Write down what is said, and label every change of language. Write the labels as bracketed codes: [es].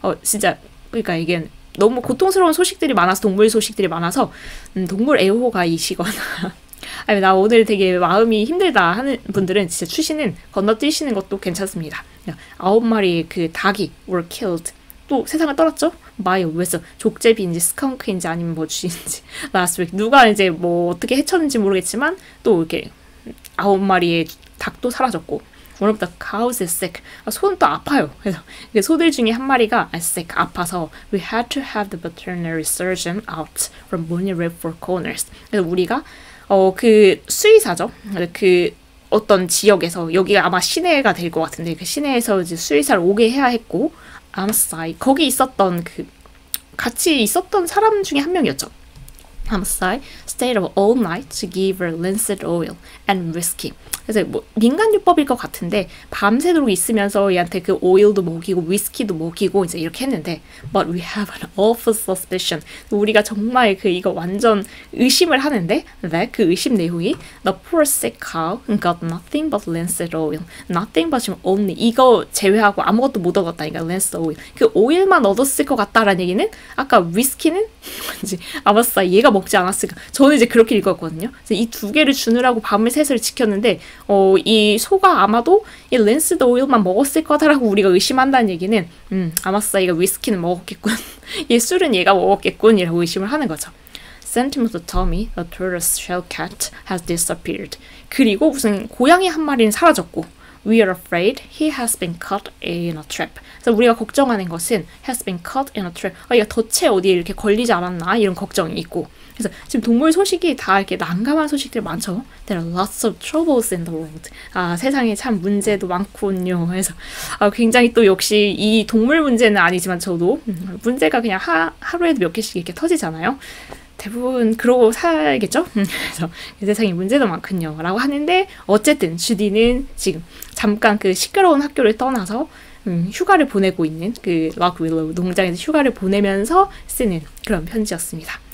[ko] 진짜 그러니까 이게 너무 고통스러운 소식들이 많아서 동물 소식들이 많아서 동물 애호가이시거나 아니 나 오늘 되게 마음이 힘들다 하는 분들은 진짜 추시는 건너뛰시는 것도 괜찮습니다. 9마리의 그 닭이 [en] were killed [ko] 또 세상을 떠났죠. [en] by a weasel [ko] 족제비인지 스컹크인지 아니면 뭐 쥐인지 [en] last week [ko] 누가 이제 뭐 어떻게 해쳤는지 모르겠지만 또 이렇게 9마리의 닭도 사라졌고 [en] one of the cows is sick. [ko] 소는 또 아파요. 그래서 소들 중에 한 마리가 [en] sick, [ko] 아파서 [en] we had to have the veterinary surgeon out from Bonnie Four Corners. [ko] 그래서 우리가 그 수의사죠. 그 어떤 지역에서 여기가 아마 시내가 될 것 같은데 그 시내에서 이제 수의사를 오게 해야 했고 Homicide 거기 있었던 그 같이 있었던 사람 중에 한 명이었죠. [en] Homicide stayed up all night to give her linseed oil and whiskey. [ko] 그래서 뭐 민간요법일 것 같은데 밤새도록 있으면서 얘한테 그 오일도 먹이고 위스키도 먹이고 이제 이렇게 했는데 [en] but we have an awful suspicion. [ko] 우리가 정말 그 이거 완전 의심을 하는데 that 그 의심 내용이 [en] the poor sick cow got nothing but linseed oil. nothing but only [ko] 이거 제외하고 아무것도 못 얻었다니까 [en] linseed oil. [ko] 그 오일만 얻었을 것 같다라는 얘기는 아까 위스키는 뭔지 아마사 얘가 먹지 않았을까. 저는 이제 그렇게 읽었거든요. 이 두 개를 주느라고 밤을 새서 지켰는데 이 소가 아마도 이 린스드 오일만 먹었을 거다라고 우리가 의심한다는 얘기는 아마사이가 위스키는 먹었겠군. 얘 술은 얘가 먹었겠군 이라고 의심을 하는 거죠. [en] Sentimental Tommy, the tortoise shell cat, has disappeared. [ko] 그리고 무슨 고양이 한 마리는 사라졌고 [en] We are afraid he has been caught in a trap. [ko] 그래서 우리가 걱정하는 것은 [en] has been caught in a trap. [ko] 얘가 덫에 어디에 이렇게 걸리지 않았나 이런 걱정이 있고. 그래서 지금 동물 소식이 다 이렇게 난감한 소식들이 많죠. [en] There are lots of troubles in the world. [ko] 세상에 참 문제도 많군요. 그래서 굉장히 또 역시 이 동물 문제는 아니지만 저도 문제가 그냥 하루에도 몇 개씩 이렇게 터지잖아요. 대부분 그러고 살겠죠? 그래서 세상에 문제도 많군요. 라고 하는데 어쨌든 주디는 지금 잠깐 그 시끄러운 학교를 떠나서 휴가를 보내고 있는 그 락윌로우 농장에서 휴가를 보내면서 쓰는 그런 편지였습니다.